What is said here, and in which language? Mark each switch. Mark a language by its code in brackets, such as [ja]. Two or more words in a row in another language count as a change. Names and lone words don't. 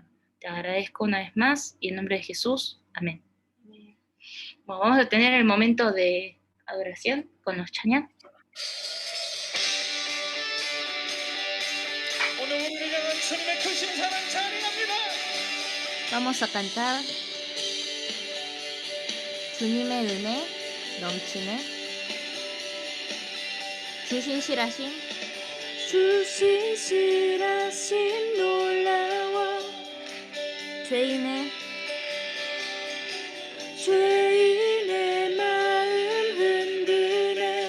[es] Te agradezco una vez más y en nombre de Jesús, amén. Bueno, vamos a tener el momento de adoración con los chañas. Vamos a cantar [ko] 주님의 은혜 넘치네. 주신실하심 놀라워 죄인의 마음 흔드네.